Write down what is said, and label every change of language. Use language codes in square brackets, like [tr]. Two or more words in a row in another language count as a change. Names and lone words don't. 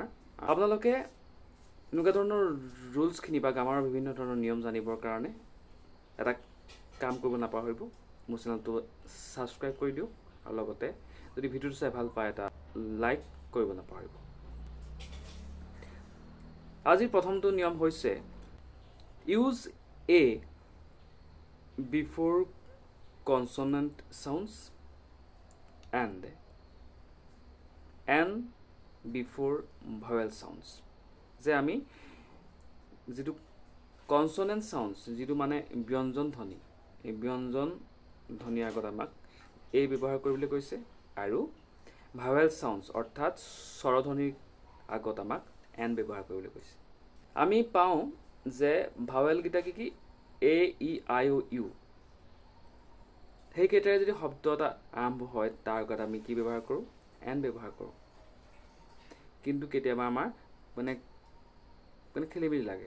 [as] আপোনালোকে এনেকুৱা ধৰণৰ ৰুলছখিনি বা গ্ৰামাৰৰ বিভিন্ন ধৰণৰ নিয়ম জানিবৰ কাৰণে এটা কাম কৰিব নাপাহৰিব, মোৰ চেনেলটো ছাবস্ক্ৰাইব কৰি দিয়ক আৰু লগতে যদি ভিডিঅ'টো চাই ভাল পায় এটা লাইক কৰিব নাপাহৰিব। আজিৰ প্ৰথমটো নিয়ম হৈছে [en] use a before consonant sounds and n before vowel sounds। [as] যে আমি যেটো [en] consonant sounds [as] যেটো মানে ব্যঞ্জন ধ্বনি, এই ব্যঞ্জন ধ্বনিৰ আগত আমাক এ ব্যৱহাৰ কৰিবলৈ কৈছে আৰু [en] vowel sounds [as] অৰ্থাৎ স্বৰধ্বনিৰ আগত আমাক n ব্যৱহাৰ কৰিবলৈ কৈছে। আমি পাওঁ যে ভাৱেল গিটা কি এ ই আই ও ইউ, সেইকেইটাৰে যদি শব্দ এটা আৰম্ভ হয় তাৰ আগত আমি কি ব্যৱহাৰ কৰোঁ? এন ব্যৱহাৰ কৰোঁ। কিন্তু কেতিয়াবা আমাৰ মানে খেলিমেলি লাগে।